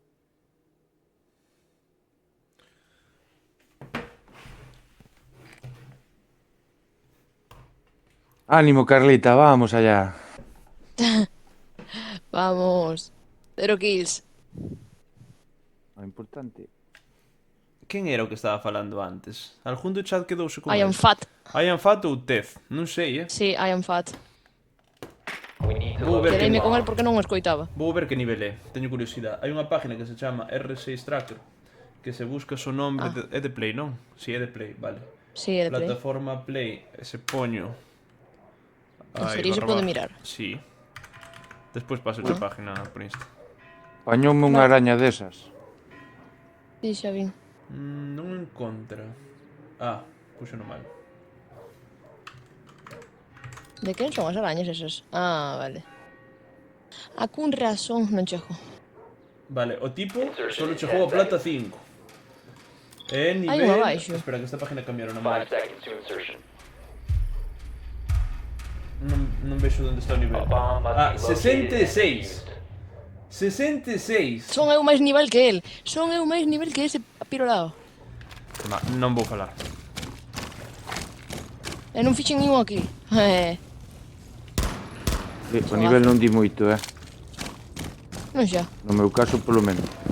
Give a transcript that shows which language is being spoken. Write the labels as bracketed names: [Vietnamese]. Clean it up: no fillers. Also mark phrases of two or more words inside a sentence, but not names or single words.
[Spanish] Ánimo, Carlita, vamos allá. Vamos. 0 kills. [Galician] O importante. Quen era o que estaba falando antes? Algún do chat quedouse con [English] I am [Galician] el? [English] fat. I am fat [Galician] ou Tef? Non sei, Sí, [English] I am fat. We need to [Galician] Vou ver [English] locate [Galician] Quereime [English] a [Galician] con el [English] bomb. [Galician] porque non o escoitaba. Vou ver que nivel é. Teño curiosidade. Hai unha página que se chama R6 Tracker que se busca o nombre Ah. é de Play, non? Si, é de Play, vale. Sí, é de play. Plataforma Play, e se poño En serio, se barra pode baja. mirar. Sí. Despois paso a página por Insta. Pañoume unha araña desas. Sí, xa vin. Non encontra. Ah, puxo no mal. De quen son as arañas esas? Ah, vale. A cun razón non chego. Vale, o tipo solo chegou a plata 5. E nivel... Hai unha abaixo. Espera, que esta página cambiaron a 5 mal. [English] seconds to insertion. [Galician] Non vexo onde está o nivel. [English] A bomb must Ah, be located and [Galician] 66. [English] defused. [Galician] 66. Son eu máis nivel que el. Son eu máis nivel que ese pirolado. Non vou falar. E non fixen ningún aquí. O nivel non di moito, Non xa. No meu caso, polo menos.